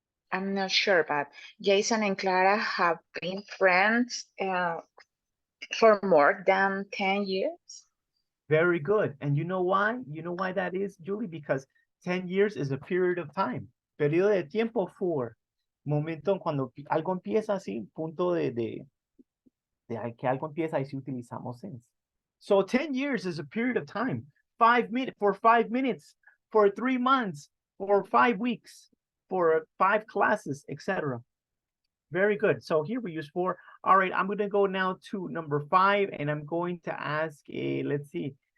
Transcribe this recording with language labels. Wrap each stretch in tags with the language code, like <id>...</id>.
<en>I'm not sure, but Jason and Clara have been friends for more than 10 years. Very good. And you know why? You know why that is, Julie? Because 10 years is a period of time.</en> <es>Periodo de tiempo for. Momento cuando algo empieza así, punto de que algo empieza, ahí sí utilizamos since.</es> <en>So 10 years is a period of time. 5 minutes, for 5 minutes, for 3 months, for 5 weeks, for 5 classes, etc. Very good. So here we use 4. All right, I'm going to go now to number 5, and I'm going to ask, let's see.</en>